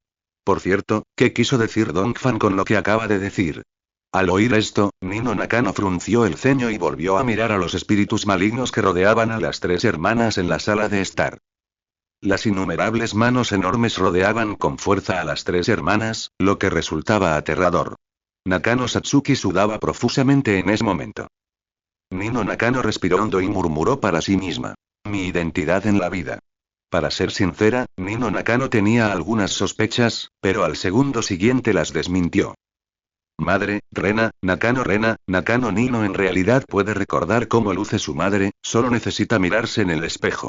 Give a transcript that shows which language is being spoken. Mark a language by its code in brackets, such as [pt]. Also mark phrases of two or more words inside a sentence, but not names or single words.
[es] Por cierto, ¿qué quiso decir Dongfang con lo que acaba de decir? Al oír esto, Nino Nakano frunció el ceño y volvió a mirar a los espíritus malignos que rodeaban a las 3 hermanas en la sala de estar. Las innumerables manos enormes rodeaban con fuerza a las 3 hermanas, lo que resultaba aterrador. Nakano Satsuki sudaba profusamente en ese momento. Nino Nakano respiró hondo y murmuró para sí misma: mi identidad en la vida. Para ser sincera, Nino Nakano tenía algunas sospechas, pero al segundo siguiente las desmintió. Madre, Rena, Nakano Nino en realidad puede recordar cómo luce su madre, solo necesita mirarse en el espejo.